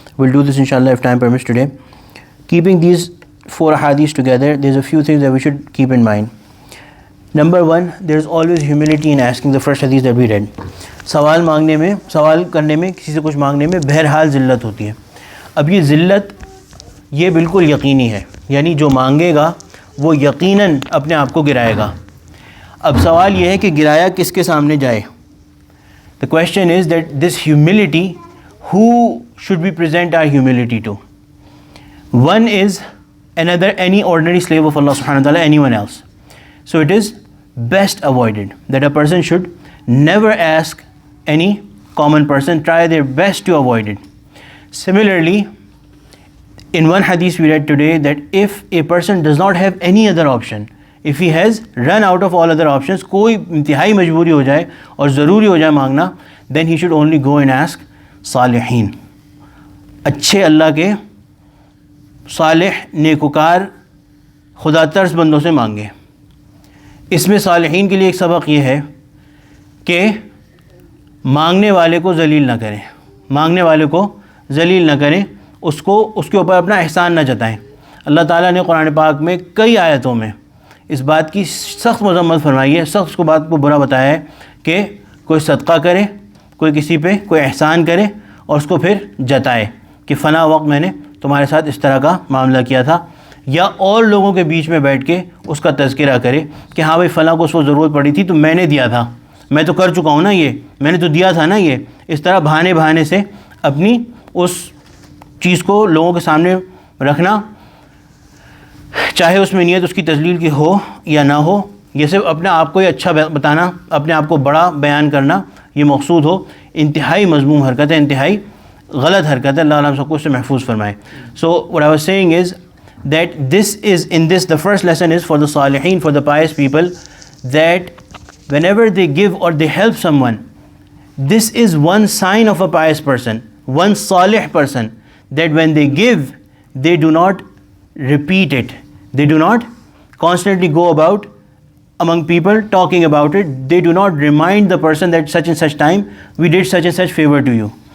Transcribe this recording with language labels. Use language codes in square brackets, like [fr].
[en] We'll do this inshallah if time permits today. Keeping these 4 hadiths together, there's a few things that we should keep in mind. Number 1, there's always humility in asking the first hadith that we read. [ur] سوال کرنے میں کسی سے کچھ مانگنے میں بہرحال ذلت ہوتی ہے. اب یہ ذلت یہ بالکل یقینی ہے، یعنی جو مانگے گا وہ یقیناً اپنے آپ کو گرائے گا. اب سوال یہ ہے کہ گرایا کس کے سامنے جائے. [en] The question is that this humility, who should we present our humility to? One is any ordinary slave of Allah subhanahu wa ta'ala, anyone else. So it is best avoided that a person should never ask any common person, try their best to avoid it. Similarly, in one hadith we read today that if a person does not have any other option, if he has run out of all other options, [ur] کوئی انتہائی مجبوری ہو جائے اور ضروری ہو جائے مانگنا, [en] then he should only go and ask صالحین, [ur] اچھے اللہ کے صالح نیکوکار خدا ترس بندوں سے مانگے. اس میں صالحین کے لیے ایک سبق یہ ہے کہ مانگنے والے کو ذلیل نہ کریں, مانگنے والے کو ذلیل نہ کریں, اس کے اوپر اپنا احسان نہ جتائیں. اللہ تعالیٰ نے قرآن پاک میں کئی آیتوں میں اس بات کی سخت مذمت فرمائی ہے, سخت اس کو بات کو برا بتایا ہے کہ کوئی صدقہ کرے, کوئی کسی پہ کوئی احسان کرے اور اس کو پھر جتائے کہ فلاں وقت میں نے تمہارے ساتھ اس طرح کا معاملہ کیا تھا, یا اور لوگوں کے بیچ میں بیٹھ کے اس کا تذکرہ کرے کہ ہاں بھائی فلاں کو اس کو ضرورت پڑی تھی تو میں نے دیا تھا, میں تو کر چکا ہوں نا, یہ میں نے تو دیا تھا نا. یہ اس طرح بہانے سے اپنی اس چیز کو لوگوں کے سامنے رکھنا, چاہے اس میں نیت اس کی تذلیل کی ہو یا نہ ہو, یہ صرف اپنے آپ کو ہی اچھا بتانا, اپنے آپ کو بڑا بیان کرنا یہ مقصود ہو, انتہائی مذموم حرکت ہے, انتہائی غلط حرکت ہے. اللہ علیہ سب کو اس سے محفوظ فرمائے. [en] So what I was saying is that the first lesson is for the salihin, for the pious people, that whenever they give or they help someone, this is one sign of a pious person, one salih person, that when they give, they do not repeat it, they do not constantly go about among people talking about it, they do not remind the person that such and such time we did such and such favor to you.